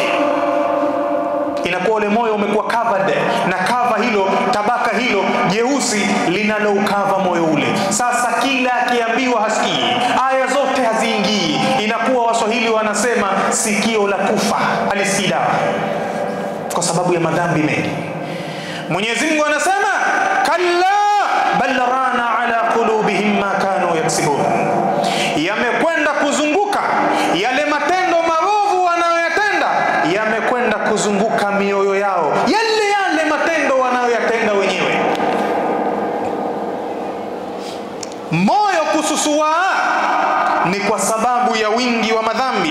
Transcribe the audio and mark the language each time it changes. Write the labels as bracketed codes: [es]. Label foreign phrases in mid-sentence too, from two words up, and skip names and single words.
[sw] Inakuwa ule moyo umekuwa covered na cover hilo, tabaka hilo jeusi linaloukava moyo ule. Sasa kila akiambiwa hasikii, aya zote haziingii. Inakuwa Waswahili wanasema sikio la kufa halisikii dawa, kwa sababu ya madhambi mengi. Mwenyezi Mungu anasema [ar] كلا بل ران على قلوبهم ما كانوا يكسبون, [sw] yamekwenda kuzunguka yale matendo maovu wanayoyatenda, yamekwenda kuzunguka mioyo yao, yale matendo wanayoyatenda wenyewe. Moyo kususua ni kwa sababu ya wingi wa madhambi.